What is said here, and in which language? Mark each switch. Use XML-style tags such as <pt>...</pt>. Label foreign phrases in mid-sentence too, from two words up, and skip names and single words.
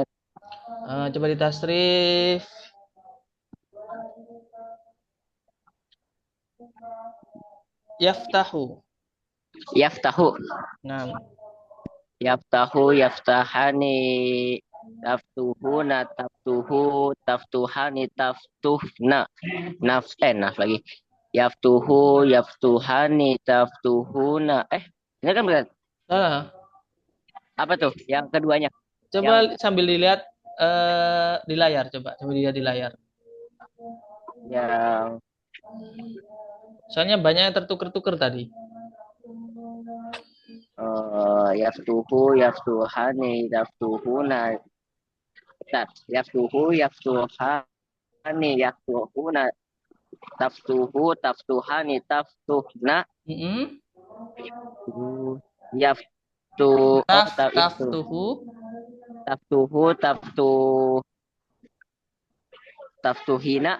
<id>Coba ditasrif.</id> <ar>Yaftahu. Yaftahu.</ar> <id>Nah.</id> <ar>يفتح، يفتحان، تفتحون، تفتح، تفتحان، تفتحن.</ar> <id>Naf lagi.</id> <ar>يفتح، يفتحان، تفتحون.</ar> <id>Ini kan benar. Apa tuh yang keduanya? Coba sambil dilihat di layar, coba dilihat di layar. Yang soalnya banyak yang tertuker-tuker tadi.</id> <ar>يفتح، يفتحان، تفتحون. يفتح، يفتحان، يفتحون. تفتح، تفتحان، تفتحن. Taftuhina,</ar>